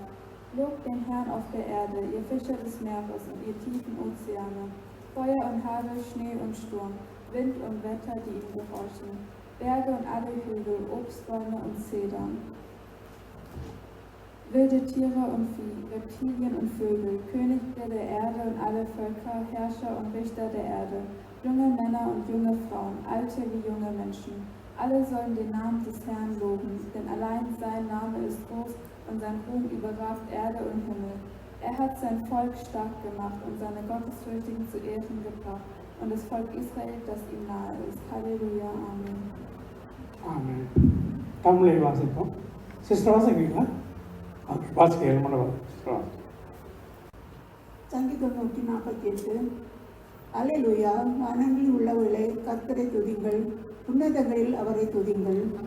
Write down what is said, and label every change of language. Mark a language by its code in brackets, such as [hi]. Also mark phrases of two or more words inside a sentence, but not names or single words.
[de] Lobt den Herrn auf der Erde, ihr Fischer des Meeres und ihr tiefen Ozeane, Feuer und Hagel, Schnee und Sturm, Wind und Wetter, die ihm gehorchen, Berge und alle Hügel, Obstbäume und Zedern, wilde Tiere und Vieh, Reptilien und Vögel, Könige der Erde und alle Völker, Herrscher und Richter der Erde, junge Männer und junge Frauen, alte wie junge Menschen. Alle sollen den Namen des Herrn loben, denn allein sein Name ist groß und sein Ruhm überragt Erde und Himmel. Er hat sein Volk stark gemacht und seine Gottesfürchtigen zu Ehren gebracht und das Volk Israel, das ihm nahe ist. Halleluja, Amen. [ta] Amen. தமிழை வாசிப்போம். சிஸ்டர் வாசிக்கிறீங்களா? வாசிக்க சங்கீதம் 148. அல்லேலூயா, வானங்களில் உள்ளவர்களே கர்த்தரை துதிங்கள், உன்னதங்களில் அவரை துதிங்கள்.